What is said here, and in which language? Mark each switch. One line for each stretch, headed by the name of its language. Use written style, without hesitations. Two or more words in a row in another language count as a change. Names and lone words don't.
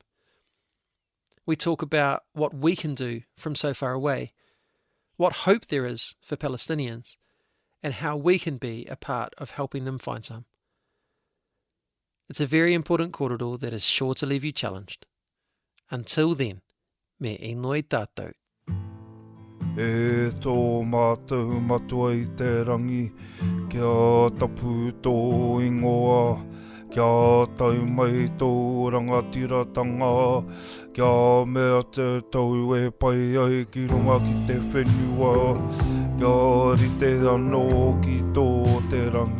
English: We talk about what we can do from so far away, what hope there is for Palestinians, and how we can be a part of helping them find some. It's a very important kōrero that is sure to leave you challenged. Until then,
Māori: me enoi tātou. E tō mātou matua I te rangi, kia tapu tō ingoa, kia tau mai tō rangatiratanga, kia mea te tau e pai ai ki runga ki te whenua, kia rite anō ki tō te rangi.